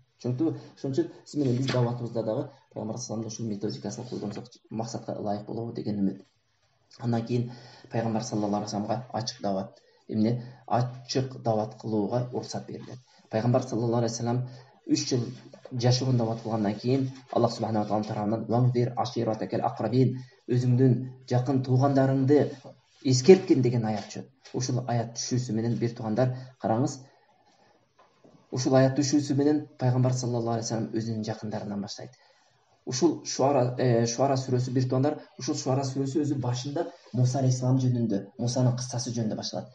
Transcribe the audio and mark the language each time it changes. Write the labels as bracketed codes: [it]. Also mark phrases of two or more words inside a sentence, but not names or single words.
[ky] Чөнтү ошон үчүн сиз менен биз даватыбызда дагы пайгамбар [ar] صلى الله عليه [ky] ушул методикасын колдонсок максатка ылайык болобу деген үмүт. Андан кийин пайгамбар [ar] صلى الله عليه وسلم [ky] ачык дават кылууга уруксат берилет. Пайгамбар [ar] صلى الله عليه وسلم [ky] 3 жыл жашыруун дават кылгандан кийин [ar] الله سبحانه وتعالى [ky] тарабынан [ar] وأنذر عشيرتك الأقربين» [ky] өзүңдүн жакын туугандарыңды эскерткен деген аят түшөт. Ушул аят түшүүсү менен бир туугандар, караңыз, ушул аят түшүүсү менен пайгамбар [ar] صلى الله عليه وسلم [ky] өзүнүн жакындарынан баштайт. Ушул Шуара сүрөсү бир туугандар, ушул Шуара сүрөсү өзү башында Муса алейхиссалам жөнүндө, Мусанын кыссасы жөнүндө башталат.